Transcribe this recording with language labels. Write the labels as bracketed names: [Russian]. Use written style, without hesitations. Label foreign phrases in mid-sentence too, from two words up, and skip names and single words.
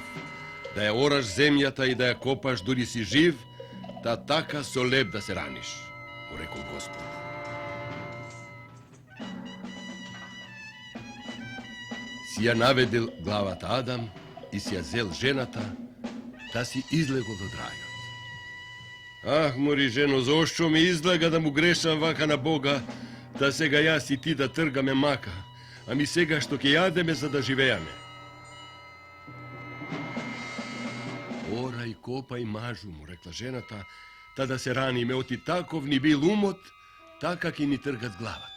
[Macedonian] Да ја ораш земјата и да ја копаш дури си жив, та така со леб да се раниш, го рекол Господ. Си ја наведил главата Адам и си ја зел жената, да си излегол од рајот. Ах, мори жено, зашто ми излага да му грешам вака на Бога, да сега јас и ти да тргаме мака, а ми сега што ќе јадеме за да живееме. Орай, копај, мажу, му рекла жената, та да се раниме, оти таков ни бил умот, така ќе ни тргат главата.